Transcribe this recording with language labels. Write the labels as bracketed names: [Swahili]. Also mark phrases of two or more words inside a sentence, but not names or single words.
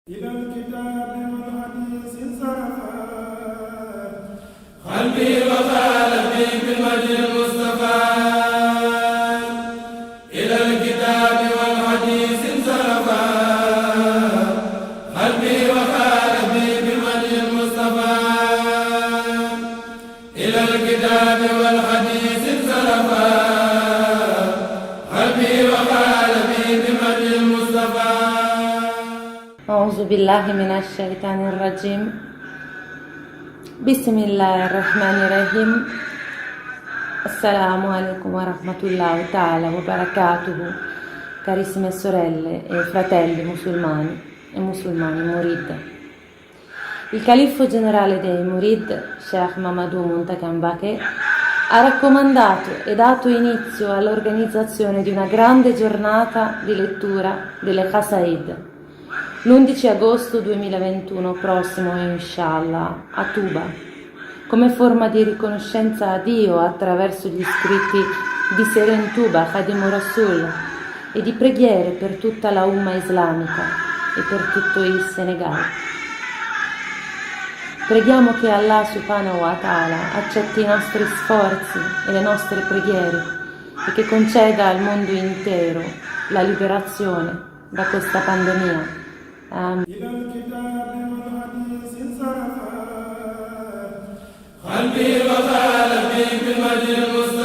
[Arabic] إلى الكتاب والحديث انصرفا قلبي وقلبي بالوجه المصطفى إلى الكتاب والحديث انصرفا قلبي وقلبي بالوجه المصطفى إلى الكتاب والحديث انصرفا قلبي وقلبي بالوجه المصطفى. أعوذ بالله من الشيطان الرجيم. بسم الله الرحمن الرحيم. السلام عليكم ورحمة الله تعالى وبركاته. [Italian] Carissime sorelle e fratelli musulmani e musulmani murid. Il califfo generale dei murid, Sheikh Mamadou Muntaga Mbaké, ha raccomandato e dato inizio all'organizzazione di una grande giornata di lettura delle Qasaid l'11 agosto 2021 prossimo, inshallah, a Tuba, come forma di riconoscenza a Dio attraverso gli scritti di Seren Tuba, Khadim Rasul, e di preghiere per tutta la umma islamica e per tutto il Senegal. Preghiamo che Allah [Arabic] سبحانه وتعالى [Italian] accetti i nostri sforzi e le nostre preghiere e che conceda al mondo intero la liberazione da questa pandemia. [Arabic] إلى الكتاب والحديث انصرفا قلبي وقلبي بالوجه